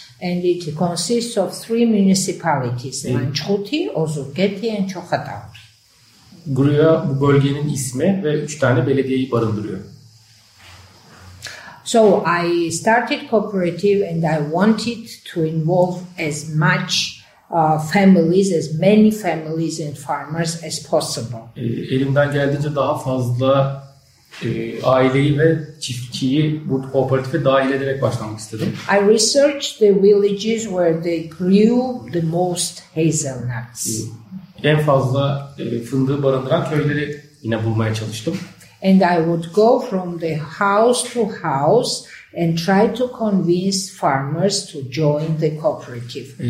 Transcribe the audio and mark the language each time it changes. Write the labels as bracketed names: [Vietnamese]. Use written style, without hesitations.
[English] And it consists of three municipalities, Lanchkuti, Ozurgeti and Çokhatauri. [Turkish] Guria bu bölgenin ismi ve üç tane belediyeyi barındırıyor. [English] So I started cooperative and I wanted to involve as much families, as many families and farmers as possible. [Turkish] Elimden geldiğince daha fazla aileyi ve çiftçiyi bu kooperatife dahil ederek başlamak istedim. [English] I researched the villages where they grew the most hazelnuts. [Turkish] En fazla fındığı barındıran köyleri yine bulmaya çalıştım. [English] And I would go from the house to house and try to convince farmers to join the cooperative.